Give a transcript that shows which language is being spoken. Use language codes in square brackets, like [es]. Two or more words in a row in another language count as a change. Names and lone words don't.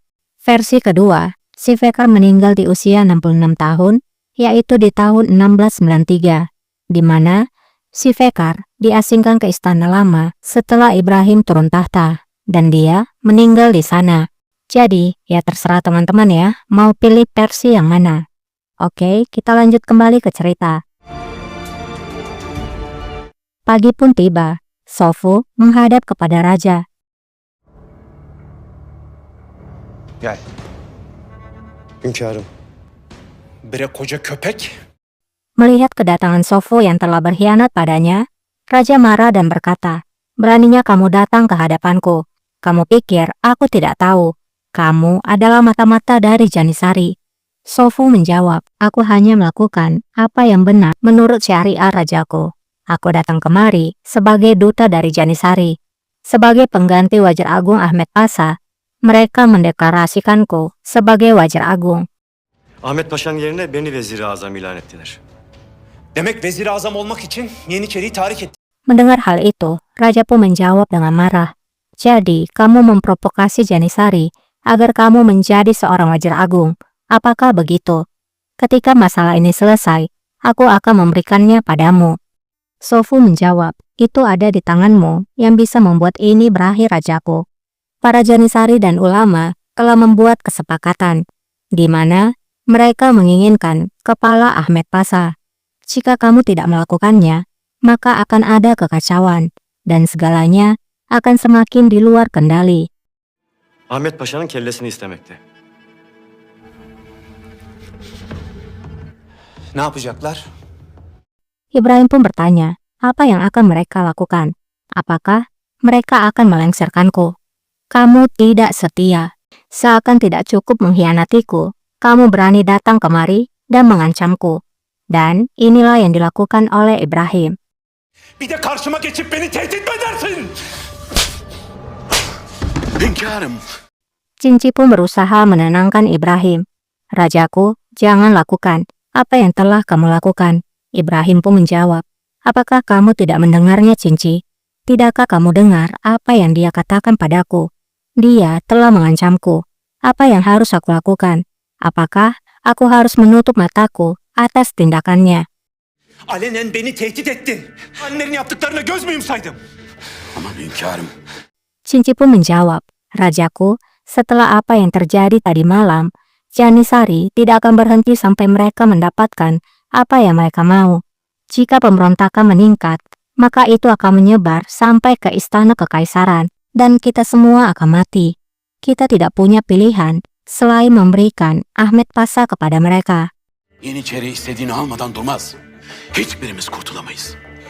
[id] Versi kedua, Sivekar meninggal di usia 66 tahun, yaitu di tahun 1693, di mana Sivekar diasingkan ke Istana Lama setelah Ibrahim turun tahta, dan dia meninggal di sana. Jadi, ya terserah teman-teman ya, mau pilih versi yang mana. Oke, kita lanjut kembali ke cerita. Pagi pun tiba. Sofu menghadap kepada raja. [tr] Gel. Hünkârım. Bre koca köpek. [id] Melihat kedatangan Sofu yang telah berkhianat padanya, raja marah dan berkata, "Beraninya kamu datang ke hadapanku. Kamu pikir aku tidak tahu? Kamu adalah mata-mata dari Janisari." Sofu menjawab, "Aku hanya melakukan apa yang benar menurut syariat rajaku. Aku datang kemari sebagai duta dari Janisari. Sebagai pengganti Wajar Agung Ahmed Pasha, mereka mendeklarasikanku sebagai Wajar Agung." [tr] Ahmet Paşa'nın yerine beni vezir-i azam ilan ettiler. Demek vezir-i azam olmak için Yeniçeri'yi tahrik etti. [id] Mendengar hal itu, raja pun menjawab dengan marah, "Jadi, kamu memprovokasi Janisari agar kamu menjadi seorang Wajar Agung. Apakah begitu? Ketika masalah ini selesai, aku akan memberikannya padamu." Sofu menjawab, "Itu ada di tanganmu yang bisa membuat ini berakhir rajaku." Para Janisari dan ulama telah membuat kesepakatan, di mana mereka menginginkan kepala Ahmed Pasha. Jika kamu tidak melakukannya, maka akan ada kekacauan, dan segalanya akan semakin di luar kendali. [tr] Ahmet Paşa'nın kellesini istemekte. Ne yapacaklar? [id] Ibrahim pun bertanya, apa yang akan mereka lakukan? Apakah mereka akan melengsarkanku? Kamu tidak setia. Seakan tidak cukup mengkhianatiku, kamu berani datang kemari dan mengancamku. Dan inilah yang dilakukan oleh Ibrahim. [tr] Bir de karşıma geçip beni tehdit mi edersin? Hünkârım. [id] Cinci pun berusaha menenangkan Ibrahim. "Rajaku, jangan lakukan apa yang telah kamu lakukan." Ibrahim pun menjawab, "Apakah kamu tidak mendengarnya, Cinci? Tidakkah kamu dengar apa yang dia katakan padaku? Dia telah mengancamku. Apa yang harus aku lakukan? Apakah aku harus menutup mataku atas tindakannya?" [tr] Alenen beni tehdit etti. Annelerin yaptıklarına göz müyüm saydım? Aman hünkârım. [id] Cinci pun menjawab, "Rajaku, setelah apa yang terjadi tadi malam, Janisari tidak akan berhenti sampai mereka mendapatkan apa yang mereka mau. Jika pemberontakan meningkat, maka itu akan menyebar sampai ke istana kekaisaran, dan kita semua akan mati. Kita tidak punya pilihan selain memberikan Ahmed Pasha kepada mereka." [tr] Yeniçeri istediğini almadan durmaz. Hiçbirimiz kurtulamayız.